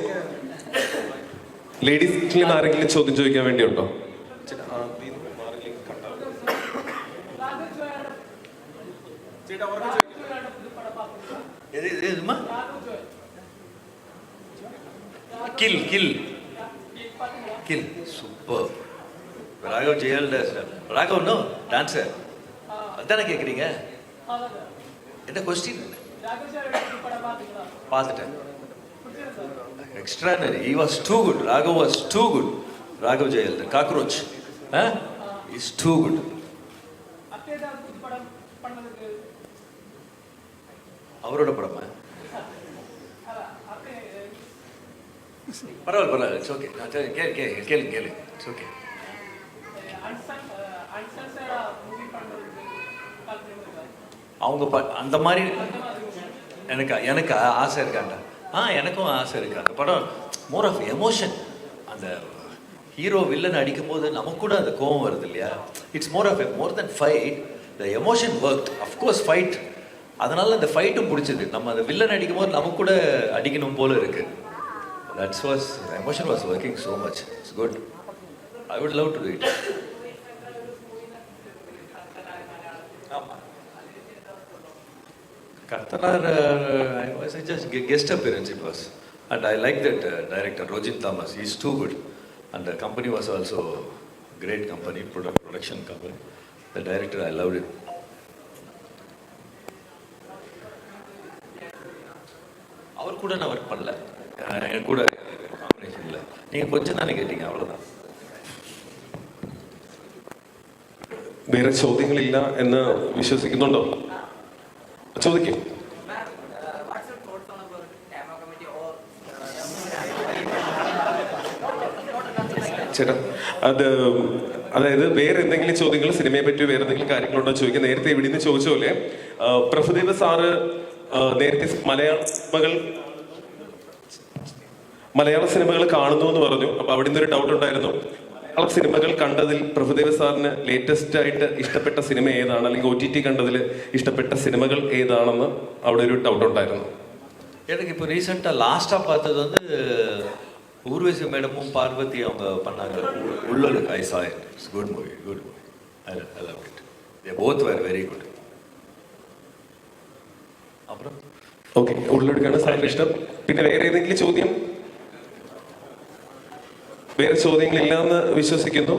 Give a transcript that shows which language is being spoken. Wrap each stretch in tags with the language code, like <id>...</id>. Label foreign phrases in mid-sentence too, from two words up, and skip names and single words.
<ml>ലേഡീസിൽ ആരെങ്കിലും ചോദ്യം ചോദിക്കാൻ വേണ്ടിയുണ്ടോ? കിൽ കിൽ കിൽ സൂപ്പർ.</ml> <ta>ராகவ் ஜெயல் ராகவ்</ta> <en>no dancer</en> <ta>அதானே கேட்குறீங்க? என்ன கொஸ்டின்? பார்த்துட்டேன்.</ta> <en>Extraordinary. He was too good. Raghav was too good. Raghav Jayal, the cockroach. He's too good.</en> <ta>அவரோட படமா? பரவாயில்ல,</ta> <en>it's okay.</en> <ta>கேளு</ta> <en>it's okay.</en> <ta>அவங்க அந்த மாதிரி எனக்கு ஆசை இருக்காண்டா. எனக்கும் ஆசை இருக்கு. அந்த படம்</ta> <en>more of emotion.</en> <ta>அந்த ஹீரோ வில்லன் அடிக்கும் போது நமக்கு கூட அந்த கோவம் வருது இல்லையா?</ta> <en>It's more than fight. The emotion work. of course fight,</en> <ta>அதனால அந்த ஃபைட்டும் பிடிச்சது. நம்ம அந்த வில்லன் அடிக்கும் போது நமக்கு கூட அடிக்கணும் போல இருக்கு.</ta> <en>That's was emotion was working so much. It's good. I would love to do it. Kartanar, I was just guest appearance it was. And I like that director, Rojin Thomas. He's too good. And the company was also great company, production company. The director, I loved it.</en> <ta>அவர் கூட நான் ஒர்க் பண்ணல, என் கூட காம்பினேஷன் இல்லை. நீங்கள் கொஞ்சம் தானே கேட்டீங்க, அவ்வளோதான்.</ta> <ml>വേറെ ചോദ്യങ്ങളില്ല എന്ന് വിശ്വസിക്കുന്നുണ്ടോ? ചോദിക്കും. ചേട്ടാ, അതായത് വേറെ എന്തെങ്കിലും ചോദ്യങ്ങൾ സിനിമയെ പറ്റി വേറെ എന്തെങ്കിലും കാര്യങ്ങളുണ്ടോ ചോദിക്കാം. നേരത്തെ ഇവിടെ നിന്ന് ചോദിച്ച പോലെ പ്രഭുദേവ സാറ് നേരത്തെ മലയാള സിനിമകൾ കാണുന്നു എന്ന് പറഞ്ഞു. അപ്പൊ അവിടെ നിന്നൊരു ഡൗട്ട് ഉണ്ടായിരുന്നു. മലയാള സിനിമകൾ കണ്ടതിൽ പ്രഭുദേവ സാറിന് ലേറ്റസ്റ്റ് ആയിട്ട് ഇഷ്ടപ്പെട്ട സിനിമ ഏതാണ്, അല്ലെങ്കിൽ OTT കണ്ടതിൽ ഇഷ്ടപ്പെട്ട സിനിമകൾ ഏതാണെന്ന് അവിടെ ഒരു ഡൗട്ട് ഉണ്ടായിരുന്നു.</ml> <ta>எனக்கு இப்போ ரீசெண்டாக லாஸ்ட்டாக பார்த்தது வந்து ஊர்வசி மேடமும் பார்வதி அவங்க பண்ணாங்க உள்ளலுக்கு.</ta> <en>I saw it. It's good movie, good movie. I love it. They both were very good.</en> <ta>அப்புறம்</ta> <ml>ഓക്കെ, ഉള്ളെടുക്കാണ് സാറിന് ഇഷ്ടം. പിന്നെ വേറെ ഏതെങ്കിലും ചോദ്യം? വേറെ ചോദ്യങ്ങളില്ല എന്ന് വിശ്വസിക്കുന്നു.</ml>